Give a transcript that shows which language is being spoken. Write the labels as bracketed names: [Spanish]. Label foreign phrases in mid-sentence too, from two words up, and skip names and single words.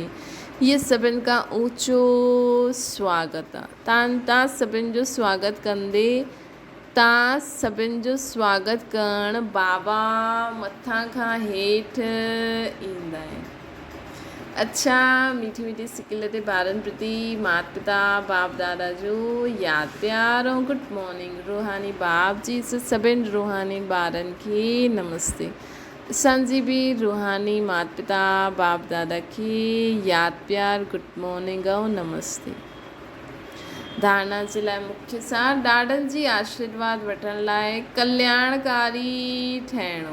[Sindhi] इहे सभिनि खां ऊचो स्वागत आहे। तव्हां सभिनि जो स्वागत कंदे तव्हां सभिनि जो स्वागत करणु बाबा मथां खां हेठि ईंदा आहिनि। अच्छा, मीठी मीठी सिकिल ते ॿारनि प्रति माता पिता बाप दादा जो यादि प्यार ऐं [English] good morning. [Sindhi] रूहानी बाप जी सभिनि रूहानी ॿारनि खे नमस्ते। असांजी बि रूहानी माता पिता बाप दादा खे यादि प्यार [English] good morning [Sindhi] ऐं नमस्ते। धारणा जे लाइ मुख्य सार ॾाॾनि जी आशीर्वाद वठण लाइ कल्याणकारी ठहिणो।